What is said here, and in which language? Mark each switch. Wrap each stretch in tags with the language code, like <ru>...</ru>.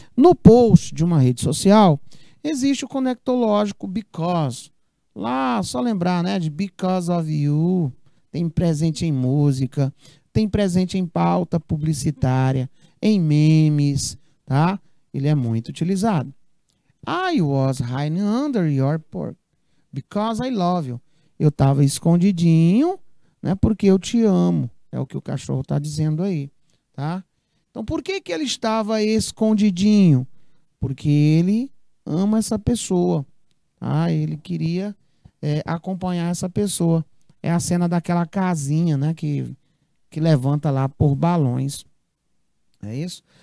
<pt>No post de uma rede social, existe o conectológico because. Lá, só lembrar, né, de</pt> <en>because of you.</en> <pt>Tem presente em música, tem presente em pauta publicitária, em memes, tá? Ele é muito utilizado.</pt> <en>I was hiding under your porch because I love you.</en> <pt>Eu estava escondidinho, né, porque eu te amo. É o que o cachorro está dizendo aí, tá? Então, por que que ele estava escondidinho? Porque ele ama essa pessoa, tá? Ele queria acompanhar essa pessoa. É a cena daquela casinha, né, que levanta lá por balões. É isso?</pt>